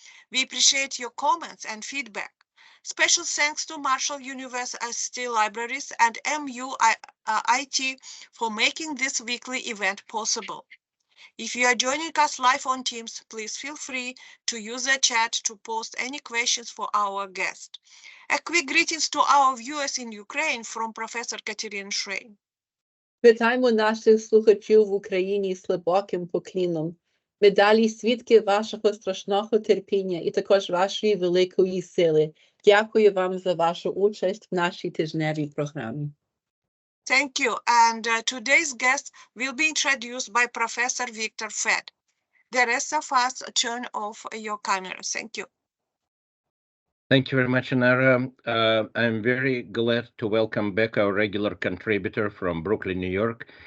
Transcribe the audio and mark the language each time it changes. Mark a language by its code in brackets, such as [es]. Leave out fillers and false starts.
[en] We appreciate your comments and feedback. Special thanks to Marshall University Libraries and MUIT for making this weekly event possible. If you are joining us live on Teams, please feel free to use the chat to post any questions for our guest. A quick greetings to our viewers in Ukraine from Professor Katerina Shrey. [uk] Вітаємо наших слухачів в Україні з глибоким покліном. Ми далі свідки вашого страшного терпіння і також вашої великої сили. Дякую вам за вашу участь в нашій тижневій програмі. [en] Thank you. And today's guest will be introduced by Professor Victor Fett. The rest of us turn off your camera. Thank you. Thank you very much, Anara. I'm very glad to welcome back our regular contributor from Brooklyn, New York.